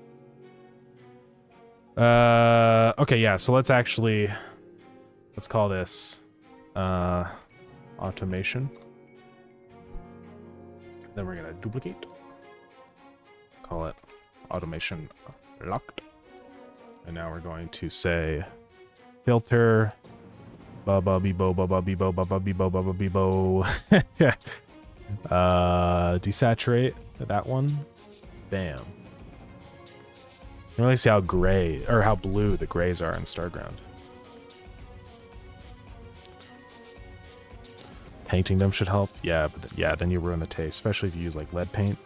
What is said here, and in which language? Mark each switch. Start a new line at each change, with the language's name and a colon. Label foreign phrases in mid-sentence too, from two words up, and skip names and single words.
English: Okay, yeah, so let's call this automation. Then we're gonna duplicate. Call it automation locked. And now we're going to say filter ba be bo be bo be bo be bo. Desaturate that one. Bam. You can really see how gray or how blue the grays are in Starground. Painting them should help. Yeah, but yeah, then you ruin the taste, especially if you use like lead paint.